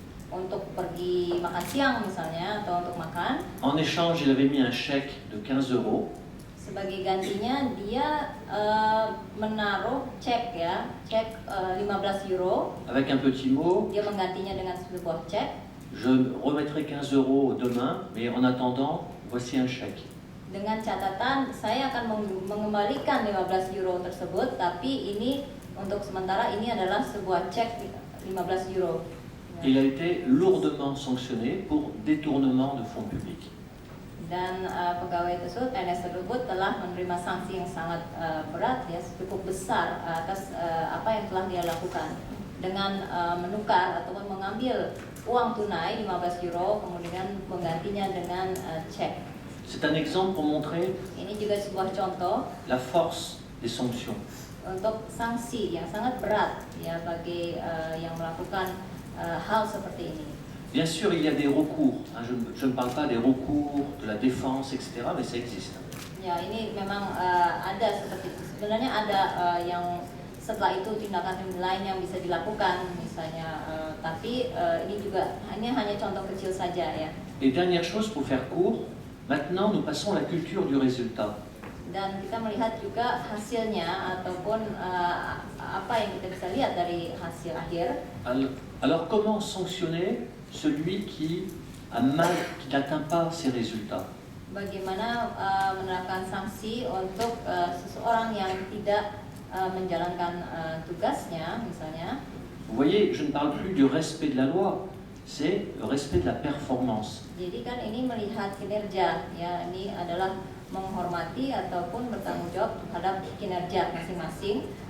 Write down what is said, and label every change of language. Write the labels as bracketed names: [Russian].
[Indonesian] Untuk pergi makan siang misalnya atau untuk makan. [French] En échange, il avait mis un chèque de 15 €. [Indonesian] Sebagai gantinya dia menaruh cek 15 euro. [French] Avec un petit mot. [Indonesian] Dia menggantinya dengan sebuah cek. [French] Je remettrai 15 € demain, mais en attendant, voici un chèque. [Indonesian] Dengan catatan saya akan mengembalikan 15 euro tersebut, tapi ini untuk sementara ini adalah sebuah cek 15 euro. [French] Il a été lourdement sanctionné pour détournement de fonds publics. [Indonesian] Dan pegawai tersebut, PNS tersebut telah menerima sanksi yang sangat berat ya, cukup besar atas apa yang telah dia lakukan dengan menukar ataupun mengambil uang tunai 15 euro kemudian menggantinya dengan cek. [French] C'est un exemple pour montrer [Indonesian] Ini juga sebuah contoh [French] la force des sanctions. [Indonesian] Untuk sanksi yang sangat berat ya bagi yang melakukan hal seperti ini. [French] Bien sûr, il y a des recours. Je ne parle pas des recours, de la défense, etc., mais ça existe. [Indonesian] Ya, ini memang ada seperti itu. Sebenarnya ada yang setelah itu tindakan lain yang bisa dilakukan, misalnya. Tapi ini juga hanya contoh kecil saja ya. [French] Et dernière chose, pour faire court, maintenant nous passons à la culture du résultat. [Indonesian] dan kita melihat juga hasilnya ataupun apa yang kita bisa lihat dari hasil akhir. [French] Alors comment sanctionner celui qui n'atteint pas ses résultats? [Indonesian] Bagaimana menerapkan sanksi untuk seseorang yang tidak menjalankan tugasnya, misalnya. [French] Vous voyez, je ne parle plus du respect de la loi, c'est le respect de la performance. [Indonesian] Jadi kan ini melihat kinerja, ya, ini adalah menghormati ataupun bertanggung jawab terhadap kinerja masing-masing.